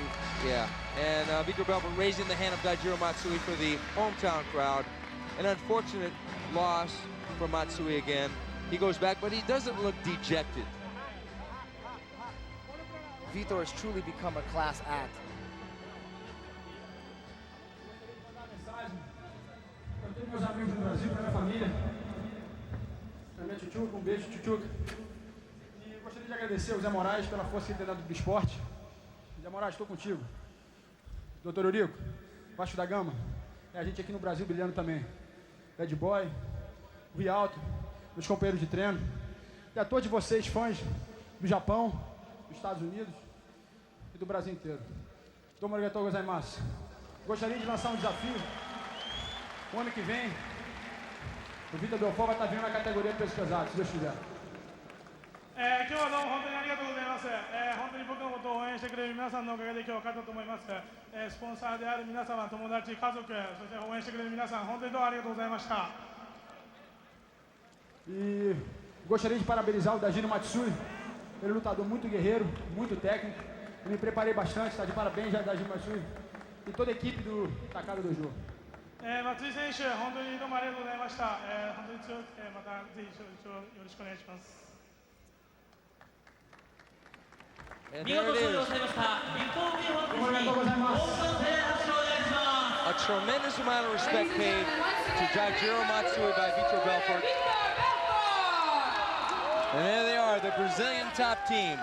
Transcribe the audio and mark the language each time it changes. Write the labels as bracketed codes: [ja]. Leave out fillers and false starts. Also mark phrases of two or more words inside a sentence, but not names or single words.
[en] Yeah, and Vitor Belfort raising the hand of Daijiro Matsui for the hometown crowd. An unfortunate loss for Matsui again. He goes back, but he doesn't look dejected. Vitor has truly become a class act. [pt] Meus amigos do Brasil, para minha família. Também Tchutchuca, beijo, Tchutchuca. E gostaria de agradecer ao Zé Moraes pela força que ele tem dado do esporte. Zé Moraes, estou contigo. Doutor Eurico, Baixo da Gama. É a gente aqui no Brasil brilhando também. Bad Boy, Rialto, meus companheiros de treino. E a todos vocês, fãs do Japão, dos Estados Unidos e do Brasil inteiro. [ja] どうもありがとうございます. [pt] Gostaria de lançar um desafio. O ano que vem, o Vitor Belfort vai estar vindo na categoria peso pesado, se Deus quiser. [ja] 今日はどうも本当にありがとうございます。本当に僕のことを応援してくれる皆さんのおかげで今日勝ったと思います。スポンサーである皆様、友達、家族、そして応援してくれる皆さん、本当にどうもありがとうございました。 [pt] E gostaria de parabenizar o Daijiro Matsui, ele é um lutador muito guerreiro, muito técnico. Eu me preparei bastante, está de parabéns já Daijiro Matsui e toda a equipe do Takada Dojo. [ja] 松井選手、本当にどうもありがとうございました。本当に強くて、またぜひよろしくお願いします。 [en] And there it is. A tremendous amount of respect paid to Daijiro Matsui by Vitor Belfort. And there they are, the Brazilian top team.